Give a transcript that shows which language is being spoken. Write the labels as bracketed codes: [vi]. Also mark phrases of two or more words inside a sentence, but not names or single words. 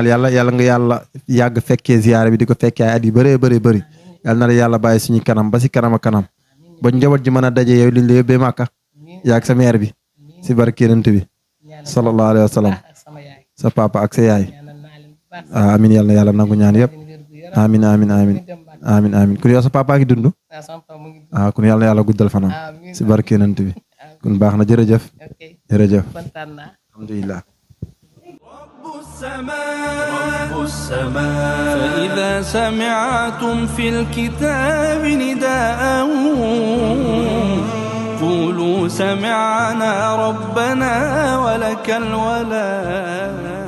[wo] yàlla nga yàlla yàgg fekkee ziyaare bi di ko fekkee ay at yu bëree bëri bëri yàlla na la yàlla bàyyi suñu kanam ba si kanam a kanam ba njaboot ji mën a daje yow liñ la yóbbee màkka yaag sa mère bi si barke Yonent bi [ar] صلى الله عليه وسلم [wo] sa papa ak sa yaay amin yàlla na yàlla nangu ñaan yëpp [ar] آمين آمين آمين آمين آمين [wo] kun yow sa papa ngi dund kun yàlla na yàlla guddal fanam si barke Yonent bi kun baax na jërëjëf jërëjëf alhamdulillah [ar] رب السماء فإذا سمعتم في الكتاب نداء قولوا سمعنا ربنا ولك الولاء